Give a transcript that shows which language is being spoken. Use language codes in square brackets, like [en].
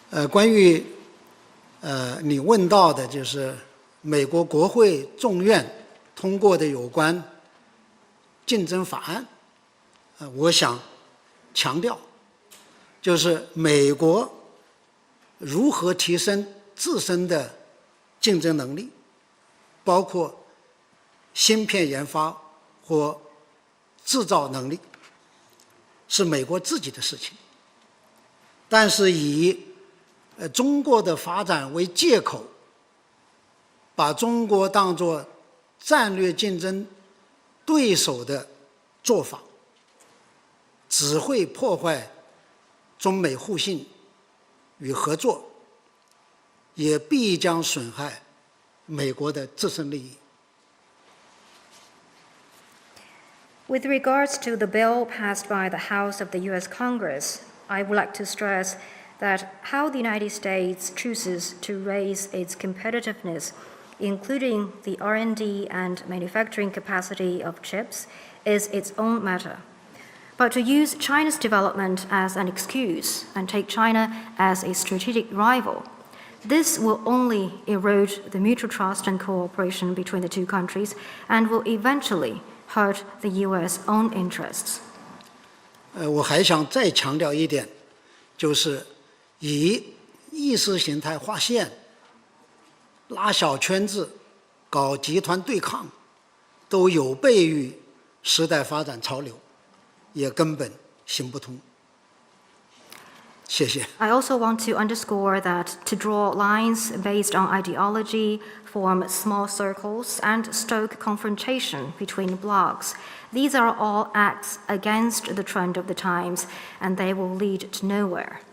[zh] 关于你问到的就是美国国会众院通过的有关竞争法案，我想强调，就是美国如何提升自身的竞争能力，包括芯片研发或制造能力，是美国自己的事情。但是以中国的发展为借口，把中国当作战略竞争对手的做法，只会破坏中美互信与合作，也必将损害美国的自身利益。 [en] With regards to the bill passed by the House of the US Congress, I would like to stress that how the United States chooses to raise its competitiveness, including the R&D and manufacturing capacity of chips, is its own matter. But to use China's development as an excuse and take China as a strategic rival, this will only erode the mutual trust and cooperation between the two countries and will eventually hurt the US own interests. [zh] 我还想再强调一点，就是以意识形态划线、拉小圈子、搞集团对抗，都有悖于时代发展潮流，也根本行不通。谢谢。 [en] I also want to underscore that to draw lines based on ideology, form small circles, and stoke confrontation between blocs, these are all acts against the trend of the times, and they will lead to nowhere.